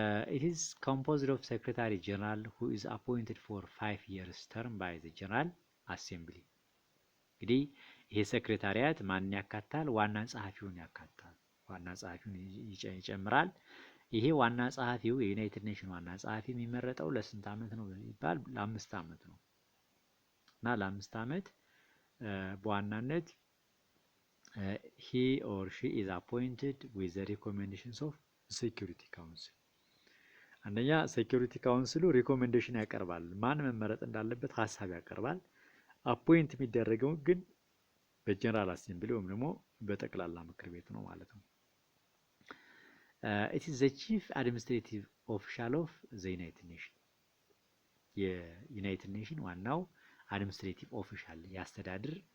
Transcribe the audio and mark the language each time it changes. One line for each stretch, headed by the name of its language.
English: It is composed of Secretary General who is appointed for 5 years term by the General Assembly.
Amharic: እንግዲህ ይሄ ሴክሬታሪያት ማንን ያካታል? ዋና ጸሐፊውን ያካታል። ዋና ጸሐፊውን ይጨምራል። ይሄ ዋና ጸሐፊው የዩናይትድ ኔሽን ዋና ጸሐፊ የሚመረጠው ለስንት ዓመት ነው ይባል? ለ5 ዓመት ነው እና ለ5 ዓመት በዋናነት
English: he or she is appointed with the recommendations of Security Council.
Amharic: አንደኛ ሴኩሪቲ ካውንስሉ ሪኮሜንዴሽን ያቀርባል፣ ማን መመረጥ እንዳለበት ሀሳብ ያቀርባል። አፖይንት የሚደረገው ግን በጀነራል አሴምብሊ ወይም ደግሞ በጠቅላላ ምክር ቤት ነው ማለት ነው።
English: it is the chief administrative official of the United Nation
Amharic: የዩናይትድ ኔሽን ዋናው አድሚኒስትሬቲቭ ኦፊሻል ያስተዳድር